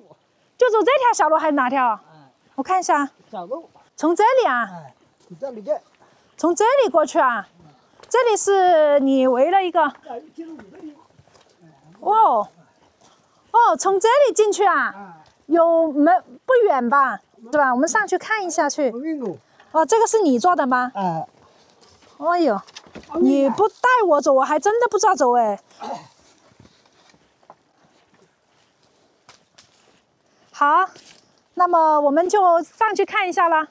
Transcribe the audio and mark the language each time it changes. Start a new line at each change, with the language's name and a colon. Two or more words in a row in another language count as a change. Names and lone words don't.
Chinese: 就走這條小路還是哪條？我看一下。小路。從這裡啊？從這裡過去啊？這裡是你圍了一個。哦，從這裡進去啊？有沒不遠吧？是吧？我們上去看一下去。哦，這個是你做的嗎？哎呦，你不帶我走，我還真的不知道走哎。好，那麼我們就上去看一下了。